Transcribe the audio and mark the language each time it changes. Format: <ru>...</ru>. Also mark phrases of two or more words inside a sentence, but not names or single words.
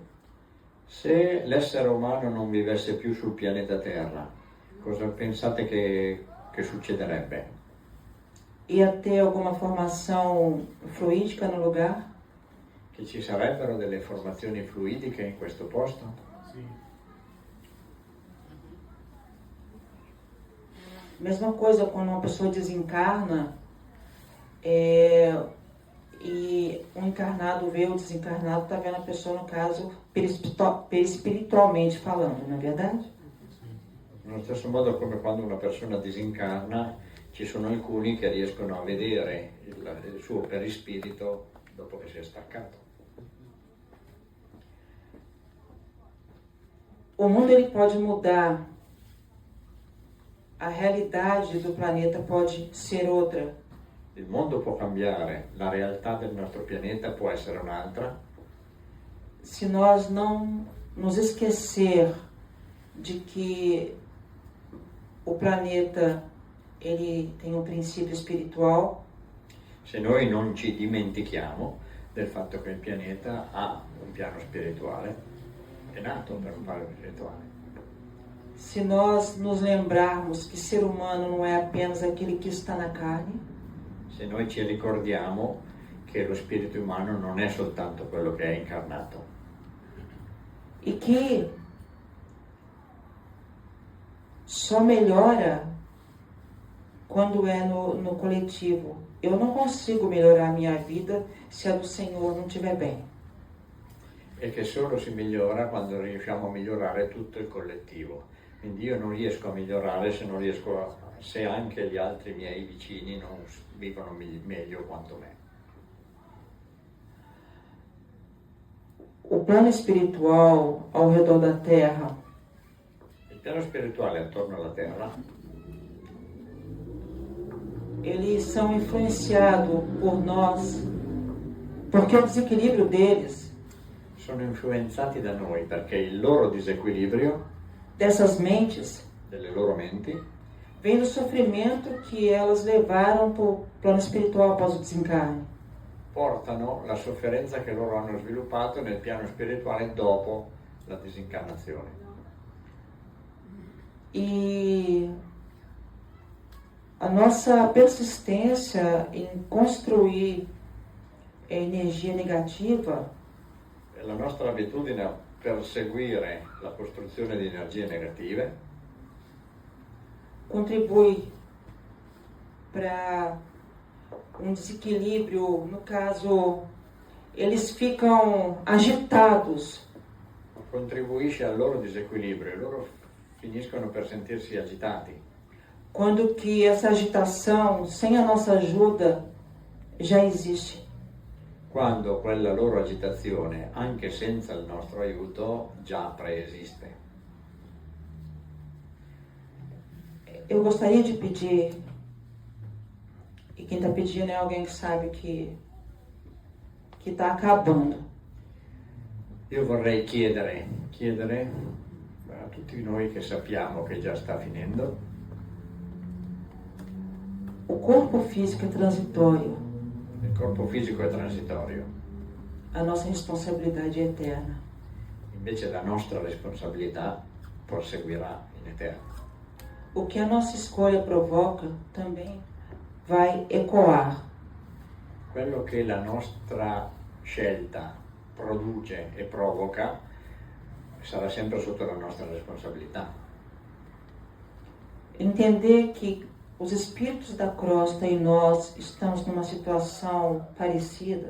<it>Se l'essere umano non vivesse più sul pianeta Terra, cosa pensate che succederebbe?</it> <pt>Ia ter alguma formação fluídica no lugar?</pt> <it>Che ci sarebbero delle formazioni fluidiche in questo posto?</it> <pt>Mesma coisa quando uma pessoa desencarna e um encarnado vê o desencarnado, está vendo a pessoa, no caso, perispiritualmente falando, não é verdade?</pt> <it>Nello stesso modo come quando una persona disincarna, ci sono alcuni che riescono a vedere il suo perispirito dopo che si è staccato.</it> <pt>O mundo ele pode mudar, a realidade do planeta pode ser outra.</pt> <it>Il mondo può cambiare, la realtà del nostro pianeta può essere un'altra,</it> <pt>Se nós não nos esquecer de que o planeta ele tem um princípio espiritual,</pt> <it>se noi non ci dimentichiamo del fatto che il pianeta ha un piano spirituale, è nato per un piano spirituale.</it> <pt>se nós nos lembrarmos que ser humano não é apenas aquele que está na carne,</pt> <it>Se noi ci ricordiamo che lo spirito umano non è soltanto quello che è incarnato</it> <pt>e que só melhora quando é no coletivo. Eu não consigo melhorar a minha vida se a do Senhor não estiver bem.</pt> <it>e che solo si migliora quando riusciamo a migliorare tutto il collettivo. Quindi io non riesco a migliorare se anche gli altri miei vicini non vivono meglio quanto me.</it> <pt>O plano espiritual ao redor da Terra,</pt> <it>Il piano spirituale attorno alla Terra</it> <pt>eles são influenciados por nós, porque o desequilíbrio deles,</pt> <it>sono influenzati da noi perché il loro disequilibrio</it> <pt>dessas mentes,</pt> <it>delle loro menti</it> <pt>vem do sofrimento que elas levaram para o plano espiritual após o desencarne.</pt> <it>portano la sofferenza che loro hanno sviluppato nel piano spirituale dopo la disincarnazione.</it> <pt>E a nossa persistência em construir energia negativa</pt> <it>E la nostra abitudine a perseguire la costruzione di energie negative</it> <pt>contribui para um desequilíbrio, no caso, eles ficam agitados,</pt> <it>contribuisce al loro disequilibrio e loro finiscono per sentirsi agitati,</it> <pt>quando que essa agitação, sem a nossa ajuda, já existe.</pt> <it>quando quella loro agitazione, anche senza il nostro aiuto, già preesiste.</it> <pt>Eu gostaria de pedir, e quem está pedindo é alguém que sabe que está acabando.</pt> <it>Io vorrei chiedere a tutti noi che sappiamo che già sta finendo,</it> <pt>o corpo físico é transitório,</pt> <it>il corpo fisico è transitorio,</it> <pt>a nossa responsabilidade é eterna.</pt> <it>invece la nostra responsabilità proseguirà in eterno.</it> <pt>O que a nossa escolha provoca também vai ecoar.</pt> <it>Quello che la nostra scelta produce e provoca sarà sempre sotto la nostra responsabilità.</it> <pt>Entender que os espíritos da crosta e nós estamos numa situação parecida,</pt>